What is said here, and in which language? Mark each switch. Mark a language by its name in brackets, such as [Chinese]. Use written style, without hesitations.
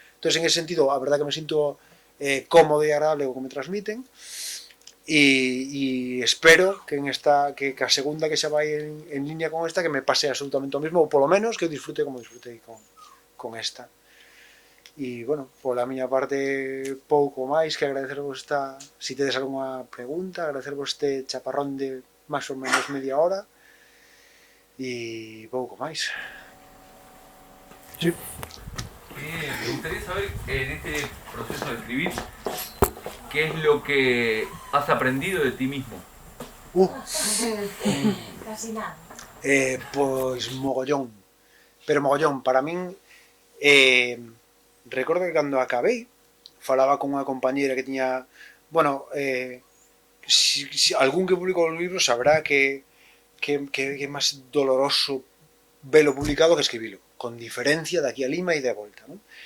[Galician] Entón, en ese sentido, a verdad que me sinto cómodo e agradable o que me transmiten, e espero que en esta que a segunda que xa vai en línea con esta que me pase absolutamente o mismo, ou polo menos que eu disfrute como disfrutei con esta. E, bueno, pola miña parte pouco máis que agradecervos esta, se tedes algunha pregunta, agradecervos este chaparrón de máis ou menos media hora e pouco máis. Sí. [Spanish] Me gustaría saber en este proceso de escribir qué es lo que has aprendido de ti mismo. Casi nada. [Galician] Pois mogollón, pero mogollón, para min recordo que cando acabei falaba con unha compañera que tiña, bueno, si algún que publicou os libros sabrá que é máis doloroso velo publicado que escribilo, con diferencia de aquí a Lima e de volta, non?